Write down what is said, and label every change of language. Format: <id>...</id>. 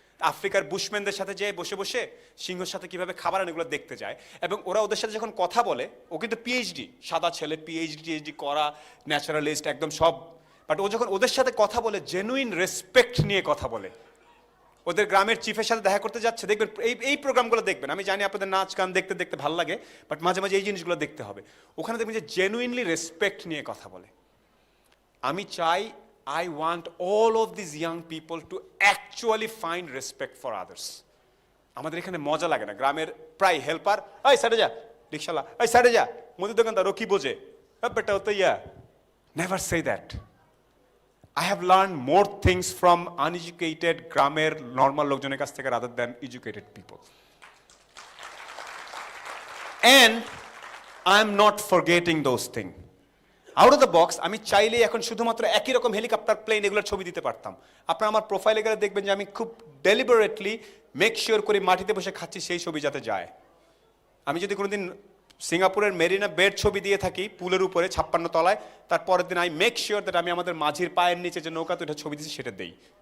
<bn>আফ্রিকার বুশম্যানদের সাথে যে বসে বসে সিংহের সাথে কিভাবে খাবার আনে এগুলো দেখতে যায়, এবং ওরা ওদের সাথে যখন কথা বলে, ও কিন্তু পিএইচডি, সাদা ছেলে, পিএইচডি করা, ন্যাচারালিস্ট একদম সব, বাট ও যখন ওদের সাথে কথা বলে জেনুইন রেসপেক্ট নিয়ে কথা বলে। ওদের গ্রামের চিফের সাথে দেখা করতে যাচ্ছে, দেখবেন এই প্রোগ্রামগুলো দেখবেন। আমি জানি আপনাদের নাচ গান দেখতে দেখতে ভালো লাগে, বাট মাঝে মাঝে এই জিনিসগুলো দেখতে হবে। ওখানে দেখবেন যে জেনুইনলি রেসপেক্ট নিয়ে কথা বলে। আমি চাই,</bn> <en>I want all of these young people to actually find respect for others.</en> <bn>আমাদের এখানে মজা লাগে না, গ্রামের প্রায় হেল্পার, এই সাইডে যা, রিক্সাওয়ালা, এই সাইডে যা, মুদি দোকানদার, ও কি বোঝে, বেটা ও তো ইয়া।</bn> <en>Never say that. I have learned more things from uneducated</en> <bn>গ্রামের নর্মাল লোকজনের কাছ থেকে</bn> <en>rather than educated people. And I am not forgetting those things.</en> <bn>Out of the box আমি চাইলেই এখন শুধুমাত্র একই রকম হেলিকপ্টার, প্লেন এগুলোর ছবি দিতে পারতাম। আপনারা আমার প্রোফাইলে গেলে দেখবেন যে আমি খুব ডেলিবারেটলি মেক শিওর করি মাটিতে বসে খাচ্ছি সেই ছবি যাতে যায়। আমি যদি কোনোদিন সিঙ্গাপুরের মেরিনা বেড ছবি দিয়ে থাকি পুলের উপরে 56 তলায়, তারপরের দিন</bn> <en>I make sure that</en> <bn>আমি আমাদের মাঝির পায়ের নিচে যে নৌকা, তো এটা ছবি দিচ্ছি সেটা দেই।</bn>